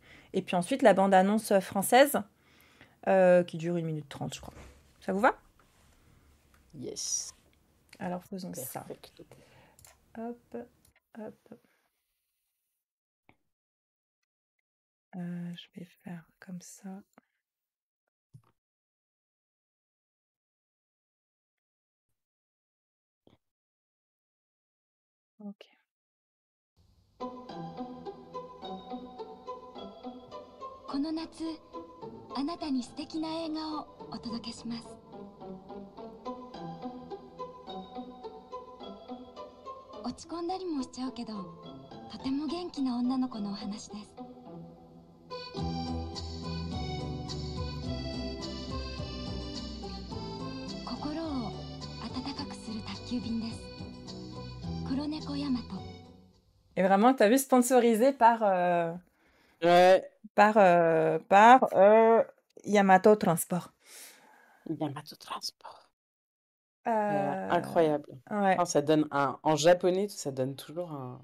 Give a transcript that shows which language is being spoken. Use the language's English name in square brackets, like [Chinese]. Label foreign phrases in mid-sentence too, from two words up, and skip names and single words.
[French] Et puis ensuite la bande-annonce française, qui dure 1 minute 30, je crois. Ça vous va? Yes. Alors faisons ça. Hop, hop. Je vais faire comme ça. Ok. [Japanese] この夏、あなたに素敵な映画をお届けします。落ち込んだりもしちゃうけど、とても元気な女の子のお話です。心を温かくする宅急便です。黒猫ヤマト。 [French] Et vraiment, t'as vu, sponsorisé par Yamato Transport. Yamato Transport. Incroyable. Ouais. Enfin, ça donne en japonais, ça donne toujours un...